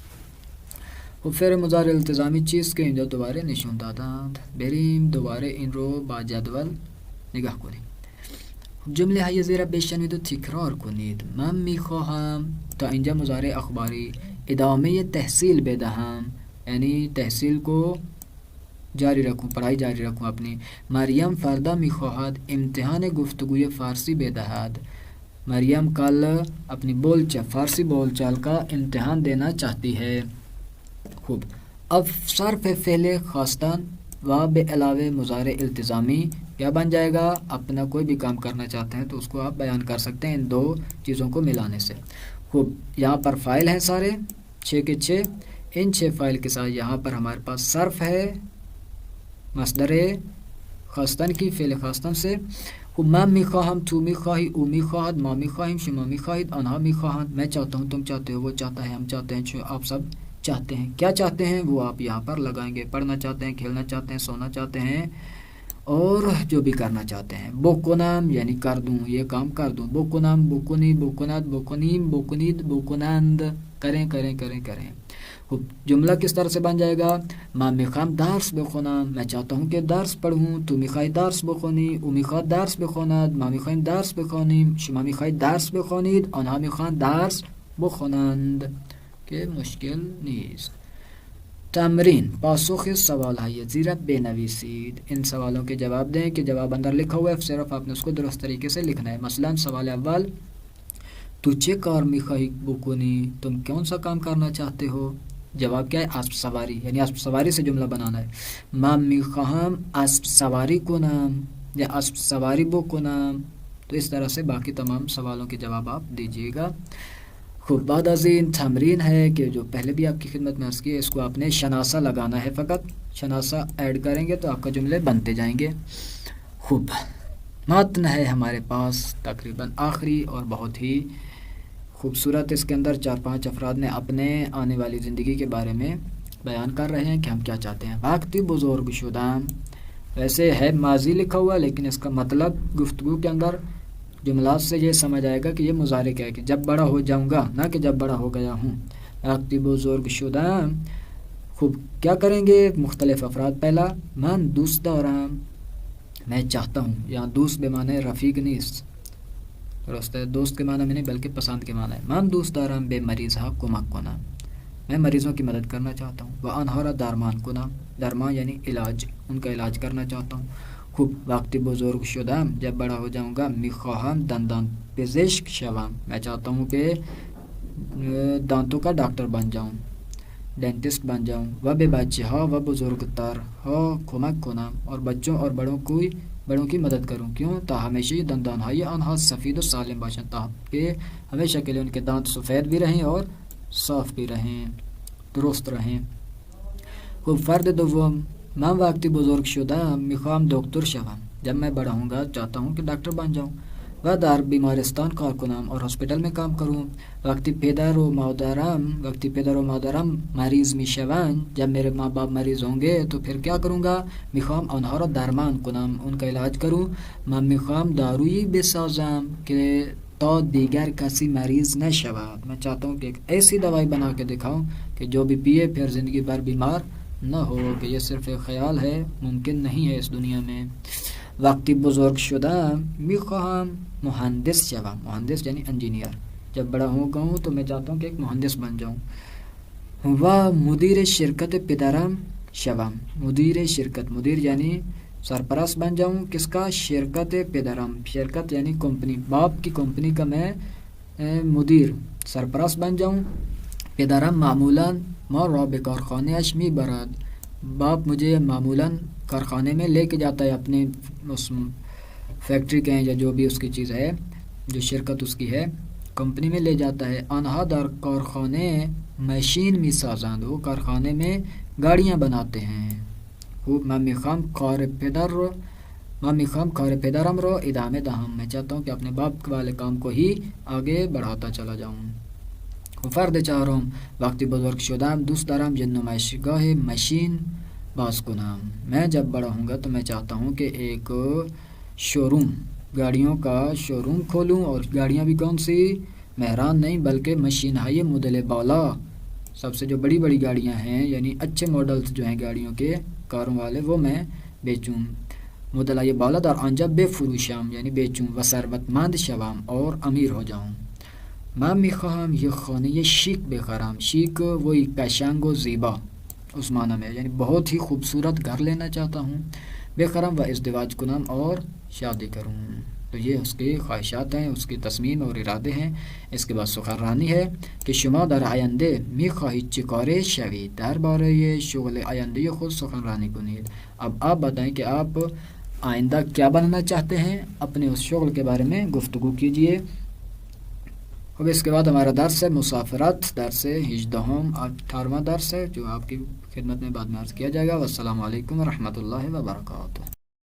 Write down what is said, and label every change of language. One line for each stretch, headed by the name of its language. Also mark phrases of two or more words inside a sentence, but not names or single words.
Persian: و فعل مضارع التزامی چیست که اینجا دوباره نشون دادند. بریم دوباره این رو با جدول نگاه کنیم. جمله های زیر بشنوید و تکرار کنید. من میخواهم تا اینجا مضارع اخباری ادامه تحصیل بدهم یعنی
Urdu: تحصیل کو جاری رکھوں، پڑھائی جاری رکھوں اپنی.
Persian: مریم فردا میخواهد امتحان گفتگوی فارسی بدهد.
Urdu: مریم کل اپنی فارسی بول چال کا امتحان دینا چاہتی ہے. خوب، اب صرف فعل خواستن
Persian: و به علاوه مضارع التزامی
Urdu: کیا بن جائے گا؟ اپنا کوئی بھی کام کرنا چاہتے ہیں تو اس کو آپ بیان کر سکتے ہیں ان دو چیزوں کو ملانے سے. خوب، یہاں پر فائل ہیں سارے 6 کے 6. ان 6 فائل کے ساتھ یہاں پر ہمارے پاس صرف ہے مصدر خواستن کی، فعل خواستن سے.
Persian: خوب، من میخواهم، تو میخواهی، او میخواهد، ما میخواهیم، شما میخواهید، آنها میخواهند.
Urdu: میں چاہتا ہوں، تم چاہتے ہو، وہ چاہتا ہے، ہم چاہتے ہیں، آپ سب چاہتے ہیں. کیا چاہتے ہیں وہ آپ یہاں پر لگائیں گے. پڑھنا چاہتے ہیں، کھیلنا چاہتے ہیں، سونا چاہتے ہیں اور جو بھی کرنا چاہتے ہیں. بکنم یعنی کر دوں، یہ کام کر دوں.
Persian: بکنم، بکنی، بکند، بکنیم، بکنید، بکنند.
Urdu: کریں کریں کریں کریں. جملہ کس طرح سے بن جائے گا؟
Persian: من میخوام درس بخونم،
Urdu: میں چاہتا ہوں کہ درس پڑھوں.
Persian: تو میخوای درس بخونی، او میخواد درس بخواند، ما میخوایم درس بخوانیم، شما میخواید درس بخوانید، آنها میخوان درس بخوانند. که مشکل نیست. تمرین، پاسخ سوالهای زیر بنویسید.
Urdu: ان سوالوں کے جواب دیں کہ جواب اندر لکھا ہوا ہے، صرف آپ نے اس کو درست طریقے سے لکھنا ہے.
Persian: مثلا سوال اول، تو چه کار میخواهی بکنی؟
Urdu: تم کون سا کام کرنا چاہتے ہو؟ جواب کیا ہے؟ اسب سواری، یعنی اسب سواری سے جملہ بنانا ہے.
Persian: من میخواهم اسب سواری کنم یا اسب سواری بکنم.
Urdu: تو اس طرح سے باقی تمام سوالوں کے جواب آپ دیجیے گا. خوب،
Persian: بعد از این تمرین
Urdu: ہے کہ جو پہلے بھی آپ کی خدمت میں عرض کی ہے، اس کو آپ نے شناسہ لگانا ہے. فقط شناسہ ایڈ کریں گے تو آپ کا جملے بنتے جائیں گے. خوب، متن ہے ہمارے پاس تقریباً آخری اور بہت ہی خوبصورت. اس کے اندر 4-5 افراد نے اپنے آنے والی زندگی کے بارے میں بیان کر رہے ہیں کہ ہم کیا چاہتے ہیں.
Persian: وقتی بزرگ شدم،
Urdu: ویسے ہے ماضی لکھا ہوا لیکن اس کا مطلب گفتگو کے اندر جملات سے یہ سمجھ آئے گا کہ یہ مضارع ہے کہ جب بڑا ہو جاؤں گا، نہ کہ جب بڑا ہو گیا ہوں.
Persian: وقتی بزرگ شدم. خوب،
Urdu: کیا کریں گے؟ مختلف افراد. پہلا،
Persian: من دوست دارم،
Urdu: میں چاہتا ہوں. یہاں
Persian: دوست بے معنی رفیق نیست،
Urdu: درست ہے، دوست کے معنی میں نہیں بلکہ پسند کے معنی ہے.
Persian: من دوست دارم به مریضها کمک کنم،
Urdu: میں مریضوں کی مدد کرنا چاہتا ہوں.
Persian: و آنها را درمان کنم، درمان یعنی علاج،
Urdu: ان کا علاج کرنا چاہتا ہوں.
Persian: خوب، وقتی بزرگ شدم،
Urdu: جب بڑا ہو جاؤں گا.
Persian: میخواهم دندان پزشک شوم،
Urdu: میں چاہتا ہوں کہ دانتوں کا ڈاکٹر بن جاؤں، ڈینٹسٹ بن جاؤں.
Persian: و به بچه‌ها و بزرگترها کمک کنم،
Urdu: اور بچوں اور بڑوں کی مدد کروں. کیوں؟
Persian: تا ہمیشہ یہ دندانهای آنها سفید و سالم باشند،
Urdu: تاکہ ہمیشہ کے لیے ان کے دانت سفید بھی رہیں اور صاف بھی رہیں، درست رہیں.
Persian: خب فرد دوم، من وقتی بزرگ شدم میخوام دکتر شوم.
Urdu: جب میں بڑا ہوں گا چاہتا ہوں کہ ڈاکٹر بن جاؤں
Persian: و در بیمارستان کار کنم
Urdu: اور ہاسپیٹل میں کام کروں.
Persian: وقتی پدر و مادرم مریض میشوند،
Urdu: جب میرے ماں باپ مریض ہوں گے تو پھر کیا کروں گا؟
Persian: میخوام آنها را درمان کنم،
Urdu: ان کا علاج کروں.
Persian: من میخوام دارویی بسازم که تا دیگر کسی مریض نشود.
Urdu: میں چاہتا ہوں کہ ایک ایسی دوائی بنا کے دکھاؤں کہ جو بھی پیے پھر زندگی بھر بیمار نہ ہو. کہ یہ صرف ایک خیال ہے، ممکن نہیں ہے اس دنیا میں.
Persian: وقتی بزرگ شدم میخواهم مهندس شوم. مهندس یعنی انجینئر.
Urdu: جب بڑا ہو گا ہوں تو میں چاہتا ہوں کہ ایک مہندس بن جاؤں.
Persian: و مدیر شرکت پدرم شوم. مدیر شرکت،
Urdu: مدیر یعنی سرپرست بن جاؤں. کس کا؟
Persian: شرکت پدرم.
Urdu: شرکت یعنی کمپنی، باپ کی کمپنی کا میں مدیر سرپرست بن جاؤں.
Persian: پدرم معمولا ما را به کارخانه‌اش میبرد.
Urdu: باپ مجھے معمولا کارخانے میں لے کے جاتا ہے، اپنے اس فیکٹری کے یا جو بھی اس کی چیز ہے، جو شرکت اس کی ہے، کمپنی میں لے جاتا ہے.
Persian: آنها در کارخانه ماشین میسازند.
Urdu: وہ کارخانے میں گاڑیاں بناتے ہیں.
Persian: من میخوام کار پدرم رو ادامه دهم.
Urdu: میں چاہتا ہوں کہ اپنے باپ والے کام کو ہی آگے بڑھاتا چلا جاؤں.
Persian: فرد چهارم، وقتی بزرگ شدم دوست دارم یه نمایشگاه ماشین باز کنم.
Urdu: میں جب بڑا ہوں گا تو میں چاہتا ہوں کہ ایک شوروم، گاڑیوں کا شوروم کھولوں. اور گاڑیاں بھی کون سی؟ مہران نہیں بلکہ
Persian: مشین ہائی مدل بالا،
Urdu: سب سے جو بڑی بڑی گاڑیاں ہیں، یعنی اچھے ماڈلز جو ہیں گاڑیوں کے، کاروں والے، وہ میں بیچوں.
Persian: مدل های بالا در آنجا بفروشم یعنی بیچوں. و ثروتمند شوم
Urdu: اور امیر ہو جاؤں.
Persian: من میخواهم یه خانه شیک بخرم.
Urdu: شیک وہی قشنگ و زیبا اس معنی میں، یعنی بہت ہی خوبصورت گھر لینا چاہتا ہوں.
Persian: بخرم و ازدواج کنم
Urdu: اور شادی کروں. تو یہ اس کی خواہشات ہیں، اس کی تصمیم اور ارادے ہیں. اس کے بعد سخنرانی ہے کہ
Persian: شما در آینده میخواهید چه کاره شوید. درباره شغل آینده خود سخنرانی کنید.
Urdu: اب آپ بتائیں کہ آپ آئندہ کیا بننا چاہتے ہیں، اپنے اس شغل کے بارے میں گفتگو کیجئے. اب اس کے بعد ہمارا درس ہے مسافرت، درس 18واں درس ہے جو آپ کی خدمت میں بعد میں عرض کیا جائے گا.
Arabic: والسلام علیکم ورحمۃ اللہ وبرکاتہ.